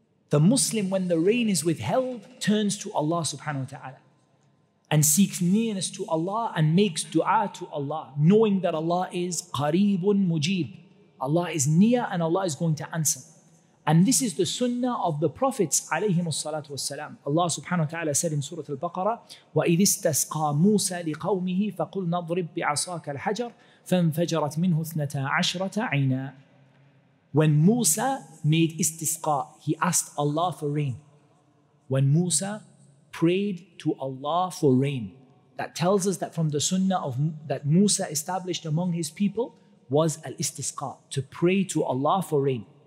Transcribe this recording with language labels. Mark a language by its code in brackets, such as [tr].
[en] The Muslim, when the rain is withheld, turns to Allah subhanahu wa ta'ala and seeks nearness to Allah and makes dua to Allah, knowing that Allah is qareebun mujib. Allah is near and Allah is going to answer. And this is the sunnah of the prophets alayhimus salatu wassalam. Allah subhanahu wa ta'ala said in Surah Al-Baqarah, [ar] وَإِذِ اسْتَسْقَى مُوسَى لِقَوْمِهِ فَقُلْ نَضْرِبْ بِعَصَاكَ الْحَجَرَ فَانْفَجَرَتْ مِنْهُ 12 عَيْنًا. [en] When Musa made istisqa, he asked Allah for rain. When Musa prayed to Allah for rain, that tells us that from the sunnah that Musa established among his people was al-istisqa, to pray to Allah for rain.